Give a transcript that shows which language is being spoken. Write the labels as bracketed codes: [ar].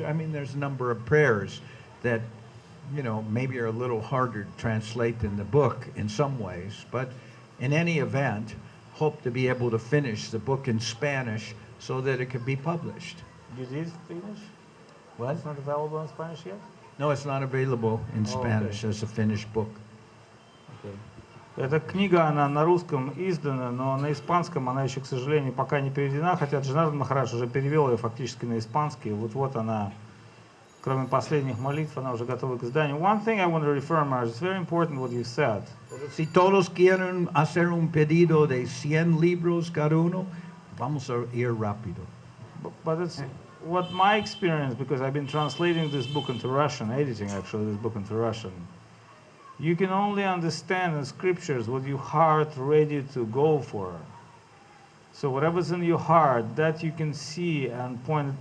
[en] I mean, there's a number of prayers that, maybe are a little harder to translate in the book in some ways, but in any event, hope to be able to finish the book in Spanish so that it could be published. You did finish? What? It's not available in Spanish yet? No, it's not available in Spanish okay. as a finished book. Okay. [ru] Эта книга, она на русском издана, но на испанском она еще, к сожалению, пока не переведена, хотя Джанардан Махарадж уже перевел ее фактически на испанский. Вот она, кроме последних молитв, она уже готова к изданию. [en] One thing I want to refer, Maharaj, it's very important what you said. [es] Si todos quieren hacer un pedido de 100 libros cada uno, vamos a ir rápido. [en] But it's what my experience, because I've been translating this book into Russian, editing actually this book into Russian. You can only understand in scriptures what your heart ready to go for. So whatever's in your heart, that you can see and point.